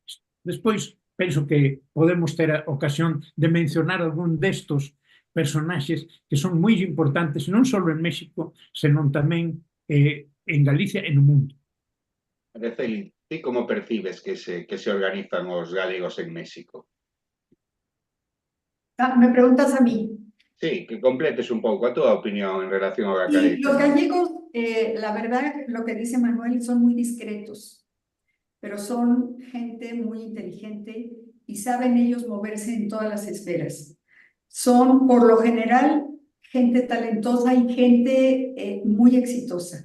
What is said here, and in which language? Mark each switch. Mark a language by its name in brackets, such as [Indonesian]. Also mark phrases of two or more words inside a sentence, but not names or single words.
[Galician] Despois, penso que podemos ter a ocasión de mencionar algún destos personaxes que son moi importantes, non só en México, senón tamén en Galicia e no mundo. Araceli, ti como percibes que se organizan os galegos en México? [Spanish] ¿Me preguntas a mí? [Galician] Sí, que completes un pouco a túa opinión en relación ao [Spanish] Y [Galician] galego. [Spanish] los gallegos, la verdad, lo que dice Manuel, son muy discretos, pero son gente muy inteligente y saben ellos moverse en todas las esferas. Son, por lo general, gente talentosa y gente muy exitosa.